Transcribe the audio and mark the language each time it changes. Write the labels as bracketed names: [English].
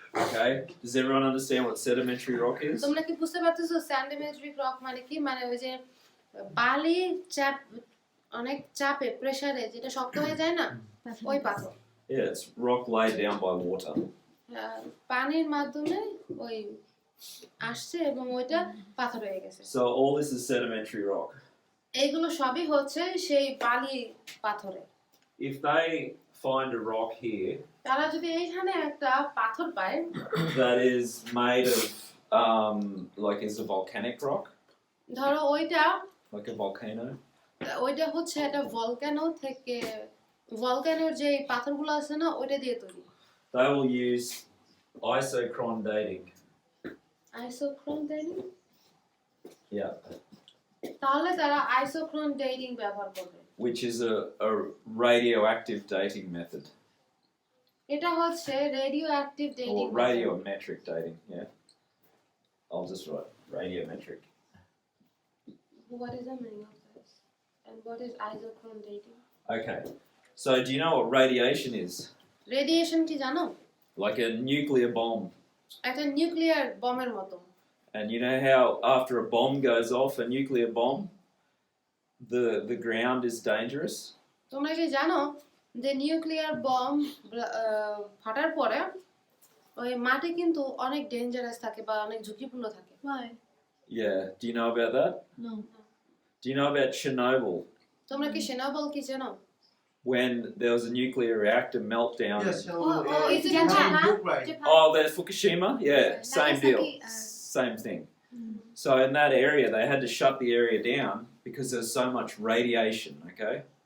[English] Okay, does everyone understand what sedimentary rock is? [Bangla] তোমরা কি বুঝতে পারতেছো সেডিমেন্টারি রক মানে কি? মানে ওই যে বালি চাপ অনেক চাপে প্রেসারে যেটা শক্ত হয়ে যায় না, ওই পাথর। [English] Yeah, it's rock laid down by water. [Bangla] পানির মাধ্যমে ওই আসছে এবং ওইটা পাথর হয়ে গেছে। [English] So all this is sedimentary rock. [Bangla] এইগুলো সবই হচ্ছে সেই বালি পাথরে। [English] If they find a rock here [Bangla] তারা যদি এইখানে একটা পাথর পায় [English] that is made of like is a volcanic rock, [Bangla] ধরো ওইটা [English] like a volcano, [Bangla] হচ্ছে একটা ভলকানো থেকে, ভলকানোর যে পাথরগুলো আছে না ওইটা দিয়ে তৈরি। [English] they will use isochron dating. [Bangla] আইসোক্রোন দেয়নি? [English] Yeah. [Bangla] তাহলে তারা আইসোক্রোন ডেটিং ব্যবহার করবে। [English] Which is a radioactive dating method. [Bangla] এটা হচ্ছে radioactive dating. [English] Or radiometric dating, yeah. I'll just write radiometric. What is the meaning of this? And what is isochrone dating? Okay. So do you know what radiation is? [Bangla] Radiation কি জানো? [English] Like a nuclear bomb. [Bangla] একটা nuclear বমের মতো। [English] And you know how after a bomb goes off, a nuclear bomb, the ground is dangerous? [Bangla] তোমরা কি জানো যে nuclear bomb ফাটার পরে ওই মাটি কিন্তু অনেক ডেঞ্জারাস থাকে বা অনেক ঝুঁকিপূর্ণ থাকে। [English] Why? Yeah. Do you know about that? No. Do you know about Chernobyl? [Bangla] তোমরা কি চেরনোবিল কি জানো? [English] When there was a nuclear reactor meltdown. Yes, is it in Japan? Ukraine. Oh, there's Fukushima? Yeah, same deal. Nagasaki, Same thing. So in that area, they had to shut the area down because there's so much radiation, okay?